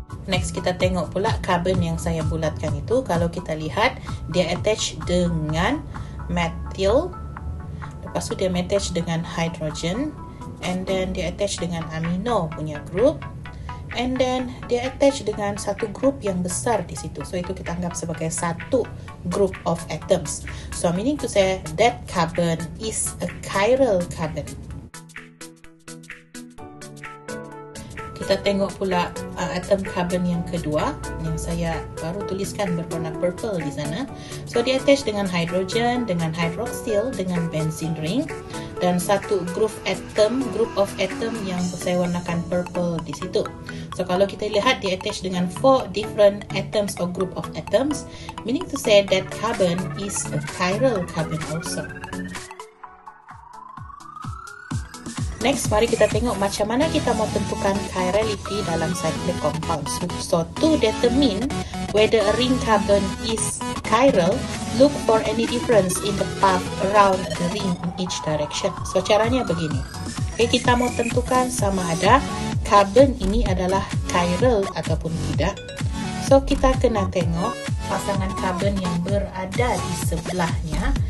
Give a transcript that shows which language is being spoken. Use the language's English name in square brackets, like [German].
[Malay] Next, kita tengok pula carbon yang saya bulatkan itu. Kalau kita lihat dia attach dengan methyl, lepas tu dia attach dengan hydrogen, [English] and then [Malay] dia attach dengan amino punya group, and then dia attach dengan satu group yang besar di situ. So itu kita anggap sebagai satu group of atoms. [English] So meaning to say that carbon is a chiral carbon. [Malay] Kita tengok pula atom carbon yang kedua yang saya baru tuliskan berwarna purple di sana. So dia attach dengan hydrogen, dengan hydroxyl, dengan benzene ring dan satu group of atom yang saya warnakan purple di situ. [English] So [Malay] kalau kita lihat dia attach dengan [English] 4 different atoms or group of atoms, meaning to say that carbon is a chiral carbon also. [Malay] Next, mari kita tengok macam mana kita mau tentukan chirality dalam cyclic compound. [English] So to determine whether a ring carbon is chiral, look for any difference in the path around the ring in each direction. [Malay] So caranya begini. Kita mau tentukan sama ada carbon ini adalah chiral ataupun tidak. So kita kena tengok pasangan karbon yang berada di sebelahnya.